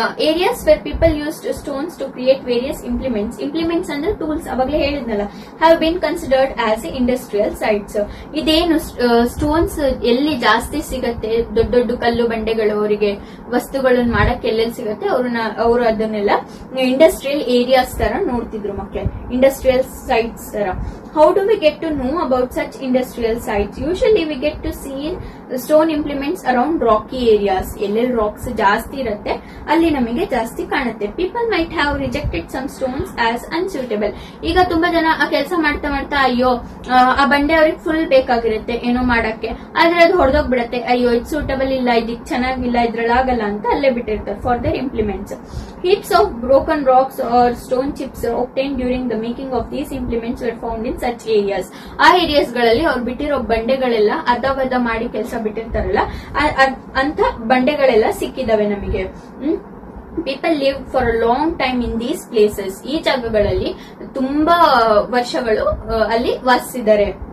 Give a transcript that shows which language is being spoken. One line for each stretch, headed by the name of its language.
English: areas where people used stones to create various implements
Kannada: ಅಂದ್ರೆ tools, ಅವಾಗಲೇ ಹೇಳಿದ್ನಲ್ಲ,
English: have been considered as industrial sites.
Kannada: ಇದೇನು stones ಎಲ್ಲಿ ಜಾಸ್ತಿ ಸಿಗತ್ತೆ, ದೊಡ್ಡ ದೊಡ್ಡ ಕಲ್ಲು ಬಂಡೆಗಳು ಅವರಿಗೆ ವಸ್ತುಗಳನ್ನ ಮಾಡಕ್ಕೆ ಎಲ್ಲೆಲ್ಲಿ ಸಿಗತ್ತೆ ಅವರು ಅದನ್ನೆಲ್ಲ ಇಂಡಸ್ಟ್ರಿಯಲ್ ಏರಿಯಾಸ್ ತರ ನೋಡ್ತಿದ್ರು ಮಕ್ಕಳೇ, ಇಂಡಸ್ಟ್ರಿಯಲ್ ಸೈಟ್ಸ್ ತರ.
English: How do we get to know about such industrial sites? Usually we get to see stone implements around rocky areas.
Kannada: ಎಲ್ಲೆಲ್ಲಿ ರಾಕ್ಸ್ ಜಾಸ್ತಿ ಇರುತ್ತೆ ಅಲ್ಲಿ ನಮಗೆ ಜಾಸ್ತಿ ಕಾಣುತ್ತೆ.
English: People might have rejected some stones as unsuitable.
Kannada: ಈಗ ತುಂಬಾ ಜನ ಆ ಕೆಲಸ ಮಾಡ್ತಾ ಮಾಡ್ತಾ ಅಯ್ಯೋ ಆ ಬಂಡೆ ಅವ್ರಿಗೆ ಫುಲ್ ಬೇಕಾಗಿರುತ್ತೆ ಏನೋ ಮಾಡಕ್ಕೆ, ಆದ್ರೆ ಅದು ಹೊಡೆದೋಗ್ಬಿಡತ್ತೆ, ಅಯ್ಯೋ ಇದು ಸೂಟಬಲ್ ಇಲ್ಲ, ಇದಕ್ ಚೆನ್ನಾಗಿಲ್ಲ, ಇದ್ರಲ್ಲಾಗಲ್ಲ ಅಂತ ಅಲ್ಲೇ ಬಿಟ್ಟಿರ್ತಾರೆ
English: For their implements. Heaps of broken rocks or stone chips obtained during the making of these implements were found in such areas.
Kannada: ಆ ಏರಿಯಾಸ್ ಗಳಲ್ಲಿ ಅವ್ರು ಬಿಟ್ಟಿರೋ ಬಂಡೆಗಳೆಲ್ಲ ಅರ್ಧವರ್ಧ ಮಾಡಿ ಕೆಲಸ ಬಿಟ್ಟಿರ್ತಾರಲ್ಲ ಅಂತ ಬಂಡೆಗಳೆಲ್ಲ ಸಿಕ್ಕಿದಾವೆ ನಮಗೆ.
English: People live for a long time in these places.
Kannada: ಈ ಜಾಗಗಳಲ್ಲಿ ತುಂಬಾ ವರ್ಷಗಳು ಅಲ್ಲಿ ವಾಸಿಸಿದ್ದಾರೆ.